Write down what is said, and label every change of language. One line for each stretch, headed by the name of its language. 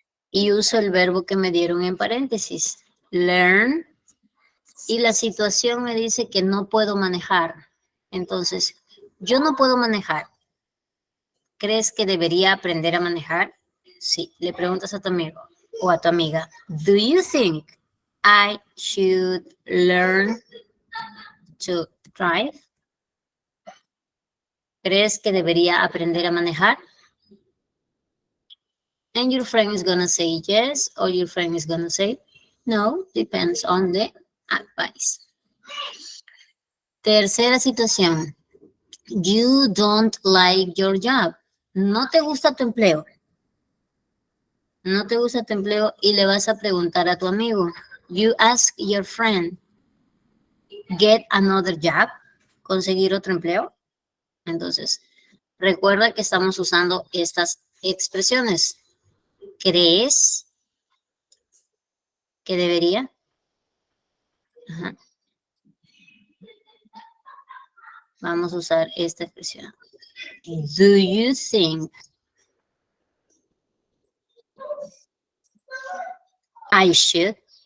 Spanish: Y uso el verbo que me dieron en paréntesis. Learn. Y la situación me dice que no puedo manejar. Entonces, yo no puedo manejar. ¿Crees que debería aprender a manejar? Sí, le preguntas a tu amigo o a tu amiga.
English: Do you think I should learn to drive?
Spanish: ¿Crees que debería aprender a manejar?
English: And your friend is going to say yes, or your friend is going to say no, depends on the advice.
Spanish: Tercera situación.
English: You don't like your job.
Spanish: No te gusta tu empleo. No te gusta tu empleo y le vas a preguntar a tu amigo.
English: You ask your friend, get another job.
Spanish: Conseguir otro empleo. Entonces, recuerda que estamos usando estas expresiones. ¿Crees ¿Qué debería? Ajá. Vamos a usar esta expresión.
English: Do you think I should?